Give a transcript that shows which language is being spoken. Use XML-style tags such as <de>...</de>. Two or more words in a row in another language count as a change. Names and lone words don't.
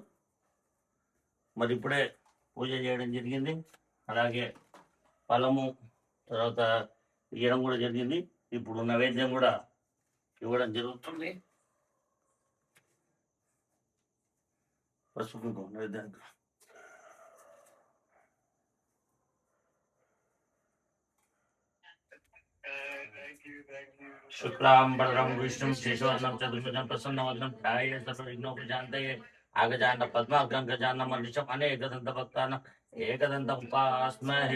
<te>మరి ఇప్పుడే పూజ చేయడం జరిగింది. అలాగే ఫలము తర్వాత ఇవ్వడం కూడా జరిగింది. ఇప్పుడు నైవేద్యం కూడా ఇవ్వడం జరుగుతుంది. పసుపు నైవేద్యానికి</te> <sa>शुक्लांबरधरं विष्णुं शशिवर्णं चतुर्भुजं प्रसन्नवदनं ध्यायेत् सर्वविघ्नोपशान्तये आगजानन पद्मार्कं गजाननं मनिषम् अनेकदन्तभक्तानाम् एकदन्तम् उपास्महे।</sa>